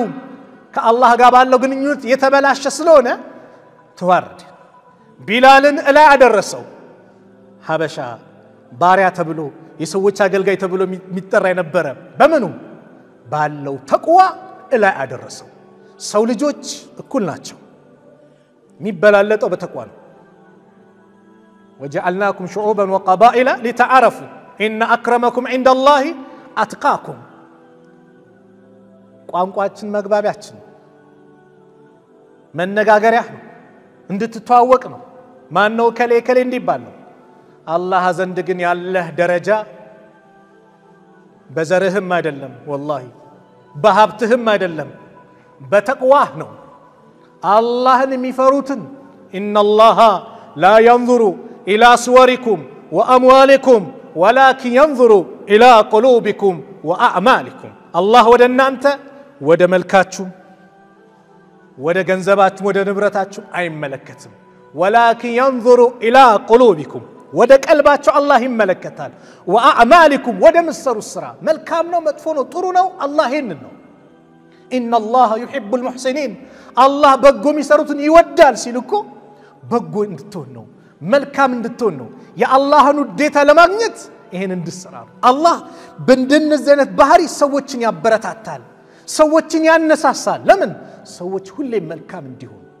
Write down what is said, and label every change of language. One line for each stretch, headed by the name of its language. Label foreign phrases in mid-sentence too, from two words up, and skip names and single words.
Amharic: ከአላህ ጋር ባለው ግንኙነት የተበላሸ ስለሆነ ተዋረደ ቢላልን እላይ አደረሰው ሐበሻ ባሪያ ተብሎ የሰዎች አገልጋይ ተብሎ የሚጠራ የነበረ በመኑ ባለው ተቅዋ እላይ አደረሰው ሰው ልጆች እኩል ናቸው የሚበላለጠው በተቅዋ ነው
Arabic: وجعلناكم شعوبا وقبائل لتعارفوا ان اكرمكم عند الله اتقاكم
Amharic: ቋንቋችን መግባቢያችን መነጋገሪያ እንድትተዋወቅ ነው ማን ነው ከሌ እንዲባል ነው አላህ ዘንድ ግን ያለህ ደረጃ በዘርህም አይደለም والله በሀብትህም አይደለም በተቅዋህ ነው አላህን የሚፈሩትን ان
Arabic: الله لا ينظر الى صوركم واموالكم ولكن ينظر الى قلوبكم واعمالكم الله
Amharic: ወደ እናንተ ወደ መልካችሁ ወደ ገንዘባችሁ ወደ ንብረታችሁ አይመለከትም
Arabic: ولكن ينظر الى قلوبكم
Amharic: ወደ ቀልባችሁ አላህ ይመለከታል واعمالكم ወደ መስሩ ስራ መልካም ነው መጥፎ ነው ጥሩ ነው አላህ ይሄንን ነው
Arabic: ان الله يحب المحسنين
Amharic: الله በጎ የሚሰሩትን ይወዳል ሲልኮ በጎ እንድትሆን ነው መልካም እንድትሆን ነው የአላህን ውዴታ ለማግኘት ይሄን እንድትሰራ አላህ በእንደነዚህ አይነት ባህሪ ሰዎችን ያበረታታል ሰዎችን ያነሳሳል ለምን ሰዎች ሁሌ መልካም እንዲሆኑ